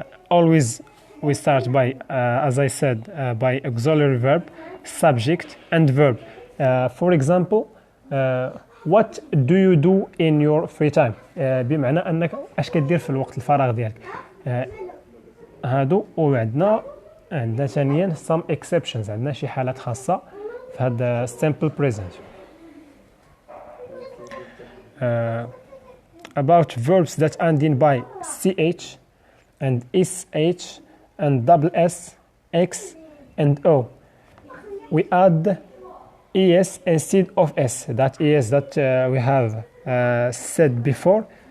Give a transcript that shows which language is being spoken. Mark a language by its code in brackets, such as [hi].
[en] Always we start by as I said by auxiliary verb, subject and verb. For example, what do you do in your free time? [ar] بمعنى انك اش كدير في الوقت الفراغ ديالك. هادو وعندنا ثانيا [en] some exceptions، [ar] عندنا شي حالات خاصة في هذا simple present. [en] About verbs that end in by ch and sh and double s, x and o, we add es instead of s. That is that we have said before.